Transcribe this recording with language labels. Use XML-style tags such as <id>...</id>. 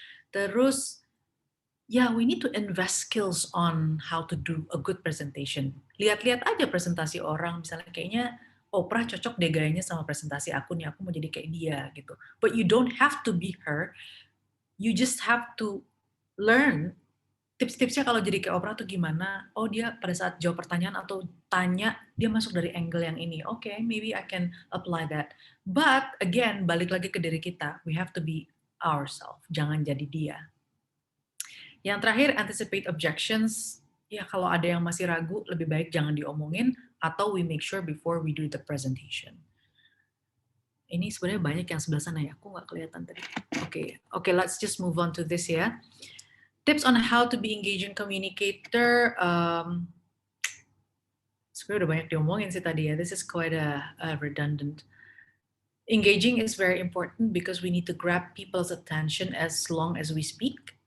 <id>Terus,</id> <en>we need to invest skills on how to do a good presentation.</en> <id>Lihat-lihat aja presentasi orang, misalnya kayaknya Oprah cocok deh gayanya sama presentasi aku nih, aku mau jadi kayak dia gitu.</id> <en>But you don't have to be her, you just have to learn tips-tipsnya</en> <id>kalau jadi kayak Oprah tuh gimana. Oh, dia pada saat jawab pertanyaan atau tanya, dia masuk dari angle yang ini.</id> <en>Oke, maybe I can apply that. But again,</en> <id>balik lagi ke diri kita,</id> <en>we have to be ourselves,</en> <id>jangan jadi dia. Yang terakhir,</id> <en>anticipate objections.</en> <id>Ya, kalau ada yang masih ragu, lebih baik jangan diomongin, atau</id> <en>we make sure before we do the presentation.</en> <id>Ini sebenarnya banyak yang sebelah sana ya, aku nggak kelihatan tadi.</id> <en>Oke, let's just move on to this ya. Tips on how to be engaging communicator.</en> <id>Sebenarnya udah banyak diomongin sih tadi ya.</id> <en>This is quite a redundant. Engaging is very important because we need to grab people's attention as long as we speak.</en>